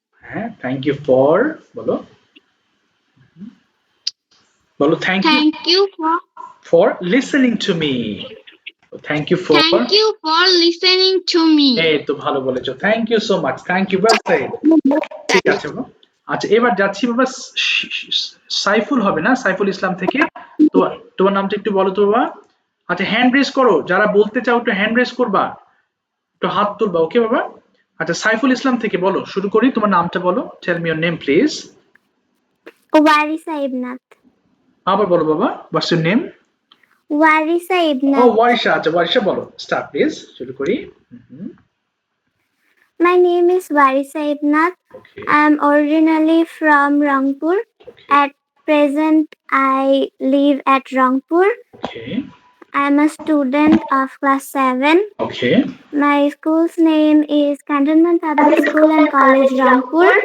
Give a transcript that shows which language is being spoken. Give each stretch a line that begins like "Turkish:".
English: হ্যাঁ thank you for
Bangla: বলো, বলো
English: thank you for listening to me, thank you for listening to me.
Bangla: এই তো ভালো বলেছো,
English: thank you so much, thank you, well said,
Bangla: ঠিক আছে বাবা। আচ্ছা এবার যাচ্ছি বাবা সাইফুল হবে না, সাইফুল ইসলাম থেকে, তো তোমার নামটা একটু বলো তো বাবা। আচ্ছা হ্যান্ড রেজ করো, যারা বলতে চাও একটু হ্যান্ড রেজ করবা, একটু হাত তুলবা, ওকে বাবা। আচ্ছা সাইফুল ইসলাম থেকে বলো, শুরু করি, তোমার নামটা বলো,
English: Tell me your name please.
Bangla: ওয়ারিসা Ibnat. আবার বলো বাবা,
English: What's your name?
Bangla: ওয়ারিসা ও ইবনাত। ওয়ারিশা, আচ্ছা ওয়ারিশা বলো,
English: start please,
Bangla: শুরু করি।
English: My name is Warisa Ibnath. Okay. I am originally from Rangpur. Okay. At present, I live at Rangpur. Okay. I am a student of class 7. Okay. My school's name is Cantonment Public School and College, Rangpur.